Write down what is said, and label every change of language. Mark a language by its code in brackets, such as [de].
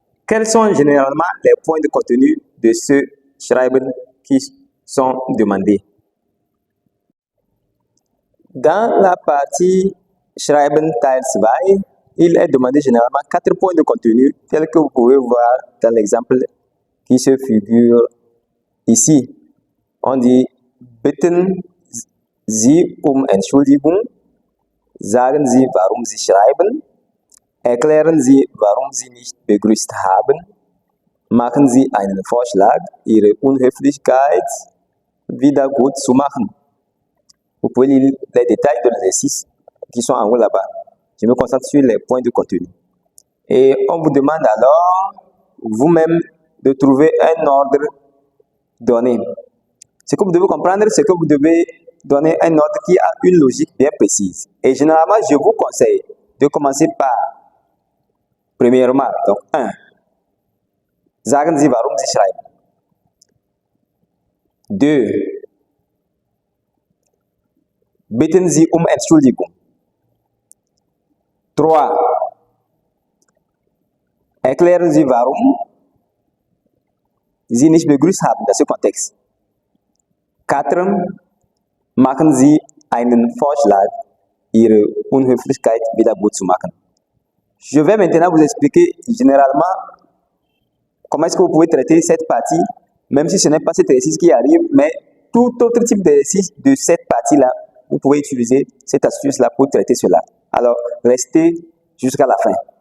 [fr] Quels sont généralement les points de contenu de ce Schreiben qui sont demandés? Dans la partie Schreiben Teil 2, il est demandé généralement 4 points de contenu tels que vous pouvez voir dans l'exemple qui se figure ici. On dit [de] Bitten Sie Entschuldigung, sagen Sie, warum Sie schreiben, erklären Sie, warum Sie nicht begrüßt haben, machen Sie einen Vorschlag, Ihre Unhöflichkeit wieder gut zu machen. [fr] Vous pouvez lire les détails de l'exercice qui sont en haut là-bas. Je me concentre sur les points de contenu. Et on vous demande alors, vous-même, de trouver un ordre donné. Ce que vous devez comprendre, c'est que vous devez donner un ordre qui a une logique bien précise. Et généralement, je vous conseille de commencer par, premièrement, donc 1. [de] Sagen Sie, warum Sie schreiben. [fr] 2. [de] Bitten Sie Entschuldigung. [fr] 3. [de] Erklären Sie, warum Sie nicht begrüßt haben [fr] dans ce contexte. [de] 4. Machen Sie einen Vorschlag, Ihre Unhöflichkeit wieder gut zu machen. [fr] Je vais maintenant vous expliquer généralement comment est-ce que vous pouvez traiter cette partie, même si ce n'est pas cet exercice qui arrive, mais tout autre type d'exercice de cette partie-là, vous pouvez utiliser cette astuce-là pour traiter cela. Alors, restez jusqu'à la fin.